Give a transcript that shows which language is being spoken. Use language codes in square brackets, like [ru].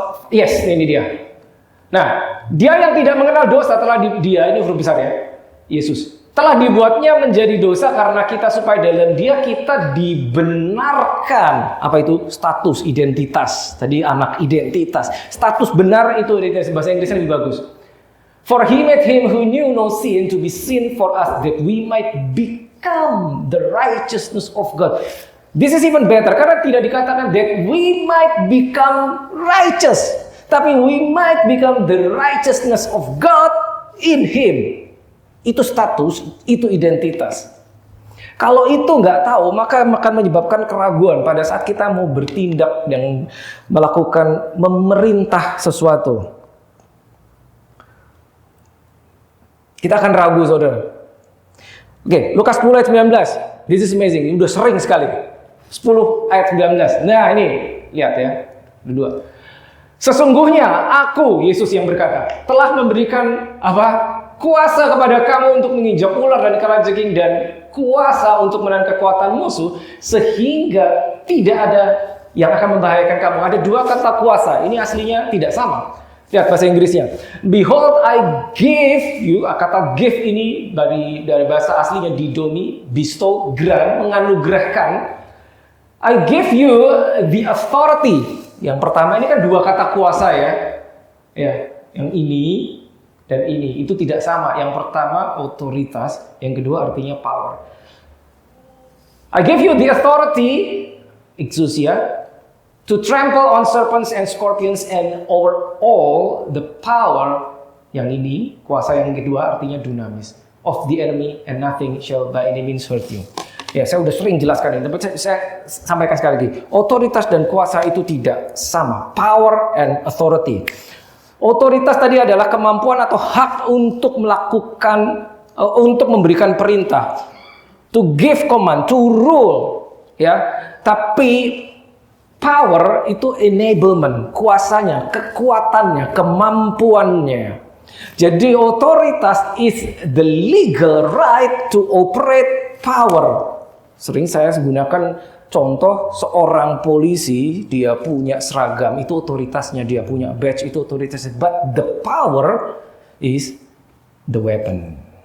[id] Yes, ini dia. Nah, dia yang tidak mengenal dosa telah dia, ini huruf besar ya, Yesus. telah dibuatnya menjadi dosa karena kita supaya dalam dia kita dibenarkan. Apa itu? Status, identitas. Tadi anak identitas. Status benar itu identitas. Bahasa Inggrisnya lebih bagus. [en] For he made him who knew no sin to be sin for us that we might become the righteousness of God. This is even better [id] karena tidak dikatakan [en] that we might become righteous, [id] tapi [en] we might become the righteousness of God in him. [id] Itu status, itu identitas. Kalau itu nggak tahu, maka akan menyebabkan keraguan pada saat kita mau bertindak dan melakukan memerintah sesuatu. Kita akan ragu, saudara. Oke, Lukas 10 ayat 19. [en] This is amazing. [id] Ini udah sering sekali. 10 ayat 19. Nah ini, lihat ya. Kedua. Sesungguhnya aku, Yesus yang berkata, telah memberikan apa? Kuasa kepada kamu untuk menginjak ular dan kalajengking dan kuasa untuk menahan kekuatan musuh sehingga tidak ada yang akan membahayakan kamu. Ada dua kata kuasa. Ini aslinya tidak sama. Lihat bahasa Inggrisnya. [en] Behold, I give you. [id] Kata give ini dari bahasa aslinya didomi, [en] bestow, grant, [id] menganugerahkan. [en] I give you the authority. [id] Yang pertama ini kan dua kata kuasa ya. Ya, yang ini dan ini itu tidak sama. Yang pertama otoritas, yang kedua artinya power. [en] I give you the authority, exousia, to trample on serpents and scorpions and over all the power. [id] Yang ini kuasa yang kedua artinya [en] dunamis, of the enemy, and nothing shall by any means hurt you. [id] Ya, saya udah sering jelaskan ini, tapi saya sampaikan sekali lagi. Otoritas dan kuasa itu tidak sama. [en] Power and authority. [id] Otoritas tadi adalah kemampuan atau hak untuk melakukan, untuk memberikan perintah, [en] to give command, to rule, [id] ya. Tapi power itu enablement, kuasanya, kekuatannya, kemampuannya. Jadi otoritas [en] is the legal right to operate power. [id] Sering saya gunakan contoh seorang polisi, dia punya seragam, itu otoritasnya, dia punya badge, itu otoritasnya. [en] But the power is the weapon.